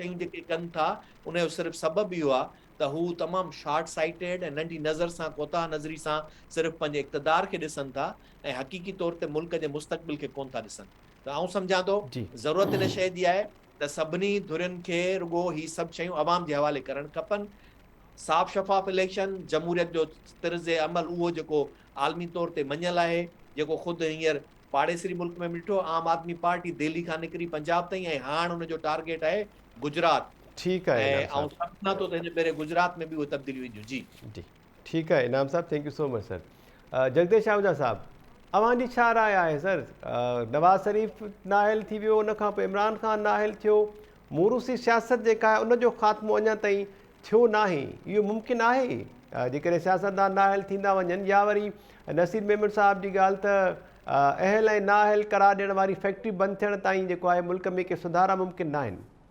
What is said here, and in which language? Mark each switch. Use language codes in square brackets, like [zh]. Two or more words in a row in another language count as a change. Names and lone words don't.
[sd] शयूं जेके कनि था उनजो सिर्फ़ु सबबु इहो आहे त हू तमामु [en] short sighted [sd] ऐं नंढी नज़र सां, कोताह नज़री सां सिर्फ़ु पंहिंजे इक़्तिदार खे ॾिसनि था ऐं हक़ीक़ी तौर ते मुल्क जे मुस्तक़बिल खे कोन था ॾिसनि। त आउं सम्झां थो जी ज़रूरत इन शइ जी आहे त सभिनी धुरियुनि खे रुॻो ही सभु शयूं अवाम जे हवाले करणु खपनि। साफ़ शफ़ाफ़ इलेक्शन, जमहूरियत जो तर्ज़ अमल उहो जेको आलमी तौर ते मञियल आहे, जेको ख़ुदि हींअर पाड़ेसरी मुल्क में ॾिठो, आम आदमी पार्टी दिल्ली खां निकिरी पंजाब ताईं, ऐं हाणे हुनजो टारगेट आहे गुजरात, ठीकु आहे ऐं इनाम आउं साहब। सम्झां थो त हिन भेरे गुजरात में बि उहे तब्दीलियूं ईंदियूं। जी जी ठीकु आहे इनाम साहब, [en] thank you so much sir. [sd] जगदेश आहूजा साहब, अवां जी छा राय आहे सर? नवाज़ शरीफ़ नाहिल थी वियो, उन खां पोइ इमरान ख़ान नाहिल थियो, मूरूसी सियासत जेका आहे उनजो ख़ात्मो अञा ताईं थियो नाहे, इहो मुमकिन आहे जेकॾहिं सियासतदान नाहिल थींदा वञनि, या वरी नसीर मेमन साहब जी ॻाल्हि त अहल ऐं नाहिल करार ॾियण वारी फैक्ट्री बंदि थियण ताईं जेको आहे मुल्क में के सुधारा मुमकिन न आहिनि?